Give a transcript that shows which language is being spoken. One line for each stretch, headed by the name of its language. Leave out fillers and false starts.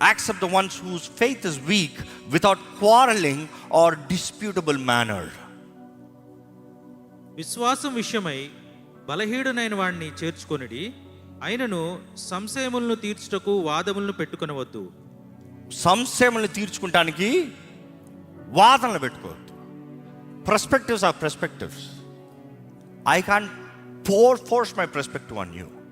English: Accept the ones whose faith is weak without quarreling or disputable manner.
Telugu: విశ్వాసం విషయమై బలహీనుడైన వాడిని చేర్చుకొనిడి, అయినను సంశయములను తీర్చుటకు వాదములను పెట్టుకొనవద్దు. సంశయములను తీర్చుకుంటానికి వాదనలు పెట్టుకోవద్దు.
English: Perspectives are perspectives. I can't force my perspective on you.